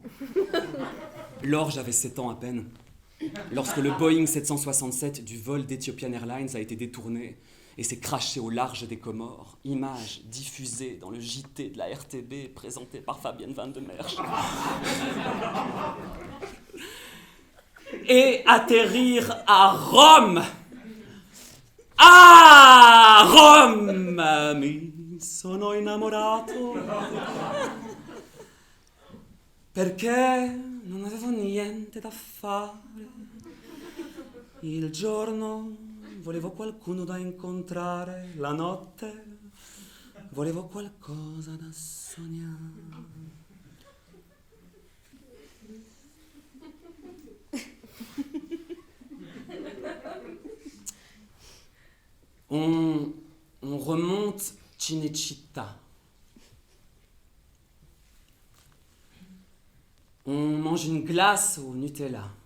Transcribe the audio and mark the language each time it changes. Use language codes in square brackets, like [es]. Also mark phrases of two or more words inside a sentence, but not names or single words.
[fr] Lors j'avais 7 ans à peine, lorsque le Boeing 767 du vol d'Ethiopian Airlines a été détourné et s'est craché au large des Comores, image diffusée dans le JT de la RTB présenté par Fabienne Van de Merch. Et atterrir à Rome. Ah, Rome, [it] mi sono innamorato. Perché non avevo niente da fare. Il giorno volevo qualcuno da incontrare, la notte volevo qualcosa da sognare. [fr] On remonte Cinecittà. On mange une glace au Nutella.